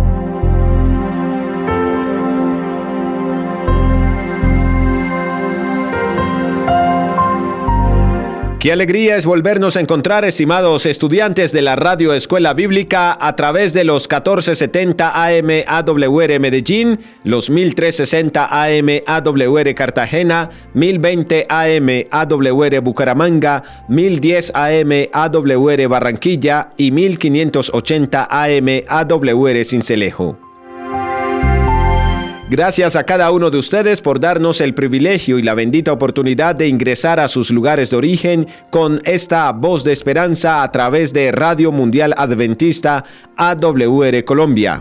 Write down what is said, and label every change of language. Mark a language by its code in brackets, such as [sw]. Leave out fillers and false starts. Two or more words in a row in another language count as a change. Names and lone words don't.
[es] Qué alegría es volvernos a encontrar, estimados estudiantes de la Radio Escuela Bíblica, a través de los 1470 AM AWR Medellín, los 1360 AM AWR Cartagena, 1020 AM AWR Bucaramanga, 1010 AM AWR Barranquilla y 1580 AM AWR Sincelejo. Gracias a cada uno de ustedes por darnos el privilegio y la bendita oportunidad de ingresar a sus lugares de origen con esta voz de esperanza a través de Radio Mundial Adventista AWR Colombia.